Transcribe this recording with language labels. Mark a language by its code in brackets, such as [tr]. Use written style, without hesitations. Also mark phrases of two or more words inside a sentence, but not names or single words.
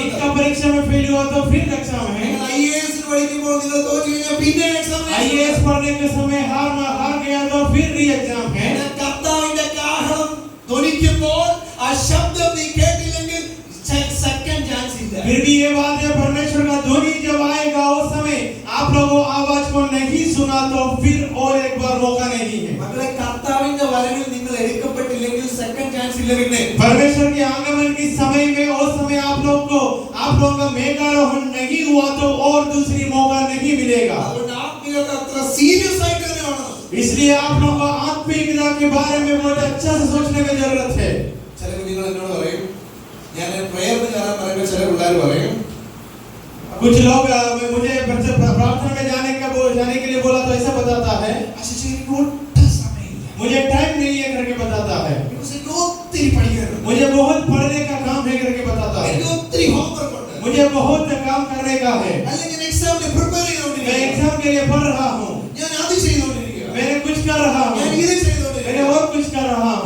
[hi] नीट [ml] ഉണ്ട്, [hi] का परीक्षा में फेल हुआ तो फिर एग्जाम है, [ml] നിങ്ങൾ IAS ന് പഠിക്കുമ്പോൾ നിങ്ങൾ തോറ്റു കഴിഞ്ഞാൽ പിന്നെ എക്സാമിനേഷൻ, [hi] IAS पढ़ने के समय हार गया तो फिर [en] re exam [hi] है। [ml] കർത്താവിന്റെ കാഹളം ധ്വനിക്കുമ്പോൾ ആ ശബ്ദം നീ കേട്ടില്ലെങ്കിൽ [en] second chance [ml] ഇല്ല। [hi] फिर भी ये बात है, परमेश्वर का ध्वनि जब आएगा उस समय आप लोगों आवाज को नहीं सुना तो फिर और एक बार मौका नहीं है। [ml] മക്കളെ, കർത്താവിന്റെ വരവിൽ നിങ്ങൾ എടുക്കപ്പെട്ടില്ലെങ്കിൽ [en] second chance [ml] ഇല്ല। പിന്നെ [hi] परमेश्वर के आगमन के समय में उस समय आप लोगों का मेघारोहण नहीं हुआ तो और दूसरी मौका नहीं मिलेगा। [ml] അതുകൊണ്ട് ആത്മീയത അത്ര സീരിയസ് ആയിട്ട് തന്നെ വേണം। [hi] इसलिए आप लोगों को आत्मिकता के बारे में बहुत अच्छा से सोचने की जरूरत है। [ml] ചില കുഞ്ഞുങ്ങൾ എന്നോട് പറയും, ഞാൻ പ്രേയറിന് കയറാൻ പറയുമ്പോൾ ചില പിള്ളേർ പറയും, [hi] कुछ लोग मुझे प्रार्थना में जाने के लिए बोला तो ऐसा बताता है, मुझे टाइम नहीं है करके बताता है, मुझे बहुत पढ़ने का काम है करके बताता है, मुझे बहुत काम करने का है, मैं एग्जाम के लिए पढ़ रहा हूँ, मैंने कुछ कर रहा हूँ, मैंने और कुछ कर रहा हूँ।